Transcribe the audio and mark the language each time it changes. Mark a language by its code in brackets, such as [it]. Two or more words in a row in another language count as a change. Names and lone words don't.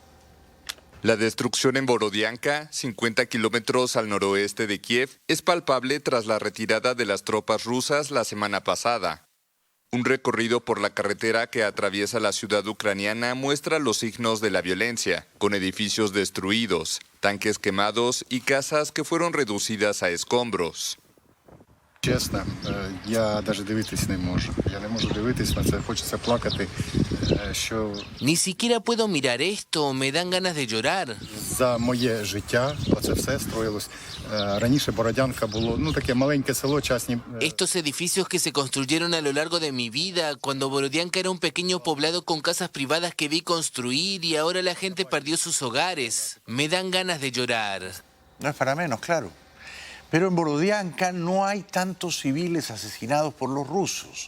[es] La destrucción en Borodianka, 50 kilómetros al noroeste de Kiev, es palpable tras la retirada de las tropas rusas la semana pasada. Un recorrido por la carretera que atraviesa la ciudad ucraniana muestra los signos de la violencia, con edificios destruidos, tanques quemados y casas que fueron reducidas a escombros. [uk] Чесно, я навіть дивитись не можу. Я не можу дивитись на це, хочеться плакати, що [es] Ni siquiera puedo mirar esto, me dan ganas de llorar. [uk] за моє життя оце все строїлось. Раніше Бородянка було, таке маленьке село, частні. [es] Estos edificios que se construyeron a lo largo de mi vida, cuando Borodianka era un pequeño poblado con casas privadas que vi construir y ahora la gente perdió sus hogares. Me dan ganas de llorar. No es para menos, claro. Pero en Borodianka no hay tantos civiles asesinados por los rusos.